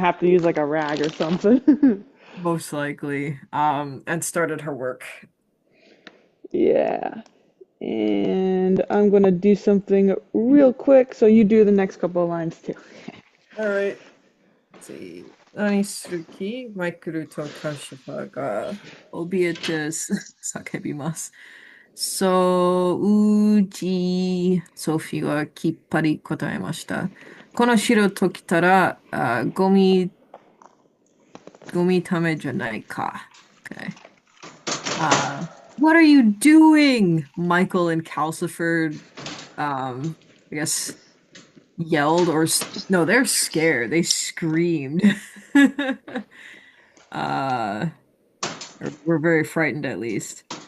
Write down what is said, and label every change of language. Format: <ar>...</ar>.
<en>have to use like a rag or something. Most likely. And started her work. Yeah. And I'm gonna do something real quick, so you do the next couple of lines too. All right. Let's see.</en> <ja>何する気マイクルとカシファが怯えて叫びます。そう、うち、ソフィーはきっぱり答えました。この城と来たら、ゴミためじゃないか。</ja> <en>Okay. What are you doing? Michael and Calcifer, I guess, yelled no, they're scared. They screamed. uh, or were very frightened at least.</en>